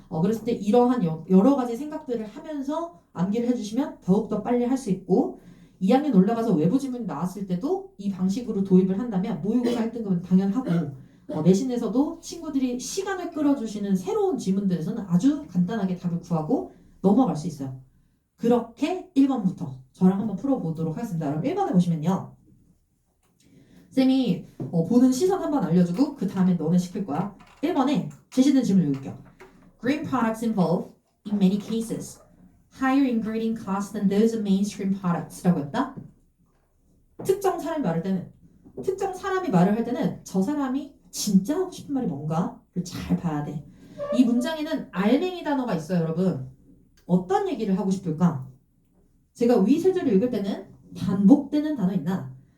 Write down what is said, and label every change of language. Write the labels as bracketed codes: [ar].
[ko] 그랬을 때 이러한 여러 가지 생각들을 하면서 암기를 해주시면 더욱더 빨리 할 수 있고 2학년 올라가서 외부 지문이 나왔을 때도 이 방식으로 도입을 한다면 모의고사 1등급은 당연하고 내신에서도 친구들이 시간을 끌어주시는 새로운 지문들에서는 아주 간단하게 답을 구하고 넘어갈 수 있어요. 그렇게 1번부터 저랑 한번 풀어보도록 하겠습니다. 그럼 1번에 보시면요. 쌤이 보는 시선 한번 알려주고 그 다음에 너네 시킬 거야. 1번에 제시된 질문 읽을게요. [en] Green products involve, in many cases, higher ingredient costs than those of mainstream products [ko] 라고 했다. 특정 사람이 말할 때는 저 사람이 진짜 하고 싶은 말이 뭔가를 잘 봐야 돼. 이 문장에는 알맹이 단어가 있어요, 여러분. 어떤 얘기를 하고 싶을까? 제가 위 세조를 읽을 때는 반복되는 단어 있나?